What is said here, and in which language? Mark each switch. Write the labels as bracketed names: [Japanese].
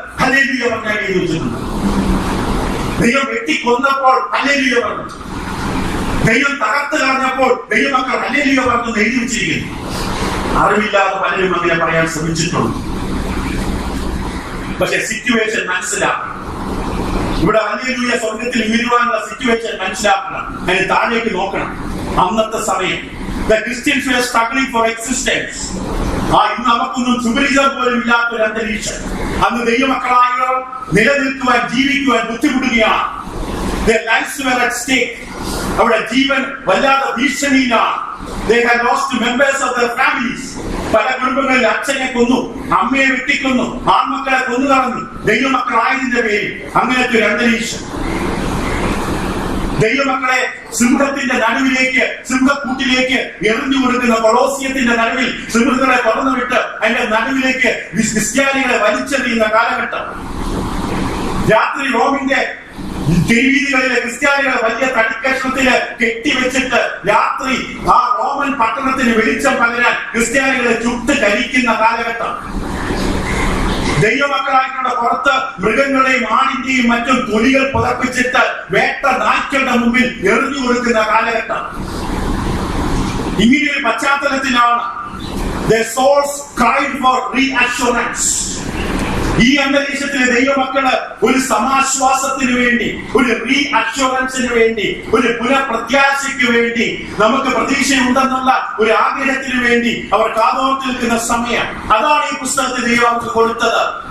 [Malayalam] Hallelujah പറഞ്ഞാൽ എഴുതി വെച്ചിട്ടുണ്ട്. ദൈവം വെട്ടിക്കൊന്നപ്പോൾ ഹല്ലേലൂയ പറഞ്ഞു, ദൈവം തകർത്ത് കളഞ്ഞപ്പോൾ ദൈവമക്കൾ ഹല്ലേലൂയ പറഞ്ഞു എഴുതി വെച്ചിരിക്കുന്നു. അറിവില്ലാതെ പലരും അങ്ങനെ പറയാൻ ശ്രമിച്ചിട്ടുണ്ട്. പക്ഷെ സിറ്റുവേഷൻ മനസ്സിലാക്കണം. ഇവിടെ ഹല്ലേലൂയ സ്വർഗത്തിൽ ഉയരുവാനുള്ള സിറ്റുവേഷൻ മനസ്സിലാക്കണം. അതിന് താഴേക്ക് നോക്കണം. അന്നത്തെ സമയം [English] the Christians were struggling for existence. [Malayalam] ഇന്ന് നമുക്കൊന്നും സുപരിചിതം പോലും ഇല്ലാത്തൊരു അന്തരീക്ഷം. അന്ന് ദൈവമക്കളായവർ നിലനിൽക്കുവാൻ, ജീവിക്കുവാൻ ബുദ്ധിമുട്ടുകയാണ്. [English] Their lives were at stake. [Malayalam] അവരുടെ ജീവൻ വല്ലാതെ ഭീഷണിയിലാണ്. [English] They had lost members of their families. [Malayalam] പല കുടുംബങ്ങളിൽ അച്ഛനെ കൊന്നു, അമ്മയെ വെട്ടിക്കൊന്നു, ആൺമക്കളെ കൊന്നു കളഞ്ഞു ദൈവമക്കളായതിന്റെ പേരിൽ. അങ്ങനത്തെ ഒരു അന്തരീക്ഷം. ദൈവമക്കളെ സിംഹത്തിന്റെ നടുവിലേക്ക്, സിംഹക്കൂട്ടിലേക്ക് എറിഞ്ഞു കൊടുക്കുന്ന കൊളോസിയത്തിന്റെ നടുവിൽ സിംഹങ്ങളെ തുറന്നു വിട്ട് അതിന്റെ നടുവിലേക്ക് ക്രിസ്ത്യാനികളെ വലിച്ചെറിയുന്ന കാലഘട്ടം. രാത്രി റോമിന്റെ തെരുവീതികളിലെ ക്രിസ്ത്യാനികളെ വലിയ തടിക്കഷ്ണത്തില് കെട്ടിവെച്ചിട്ട് രാത്രി ആ റോമൻ പട്ടണത്തിന് വെളിച്ചം പകരാൻ ക്രിസ്ത്യാനികളെ ചുട്ട് കരിക്കുന്ന കാലഘട്ടം. ദൈവമക്കളായിട്ടുള്ള പുറത്ത് മൃഗങ്ങളെയും ആണിന്റെയും മറ്റും തൊലികൾ പുതപ്പിച്ചിട്ട് വേട്ട നായ്ക്കളുടെ മുമ്പിൽ എറിഞ്ഞു കൊടുക്കുന്ന കാലഘട്ടം. ഇങ്ങനെയൊരു പശ്ചാത്തലത്തിലാണ് [English] their souls cried for reassurance. [Malayalam] ഈ അന്തരീക്ഷത്തിലെ ദൈവമക്കള് ഒരു സമാശ്വാസത്തിന് വേണ്ടി, ഒരു റീഅഷ്വറൻസിന് വേണ്ടി, ഒരു പുനഃപ്രത്യാശയ്ക്ക് വേണ്ടി, നമുക്ക് പ്രതീക്ഷയുണ്ടെന്നുള്ള ഒരു ആഗ്രഹത്തിന് വേണ്ടി അവർ കാതോർത്ത് നിൽക്കുന്ന സമയം. അതാണ് ഈ പുസ്തകത്തിൽ ദൈവം അവർക്ക് കൊടുത്തത്.